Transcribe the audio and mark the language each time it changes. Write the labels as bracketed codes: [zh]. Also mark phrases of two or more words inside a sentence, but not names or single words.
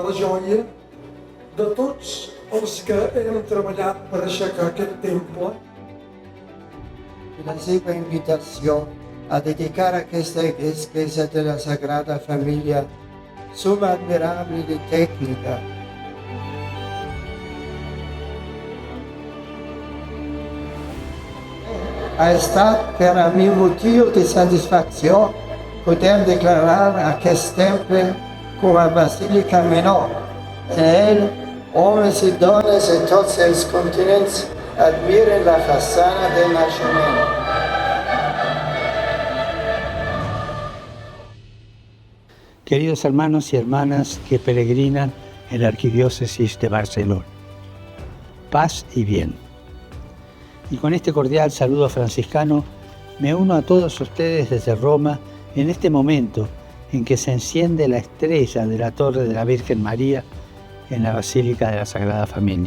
[ca] la joia de tots els que hem treballat per aixecar aquest temple. [es] Y la segua invitación a dedicar a esta iglesia de la Sagrada Familia [la] suma admirabile tecnica. [ca] Ha estat per a mi motiu de satisfacció poder declarar aquest temple com a basílica menor. En ell, homes i dones de tots els continents admiren la façana del naixement. [es] Queridos hermanos y hermanas que peregrinan en la Arquidiócesis de Barcelona, paz y bien. Y con este cordial saludo franciscano me uno a todos ustedes desde Roma en este momento en que se enciende la estrella de la Torre de la Virgen María en la Basílica de la Sagrada Familia.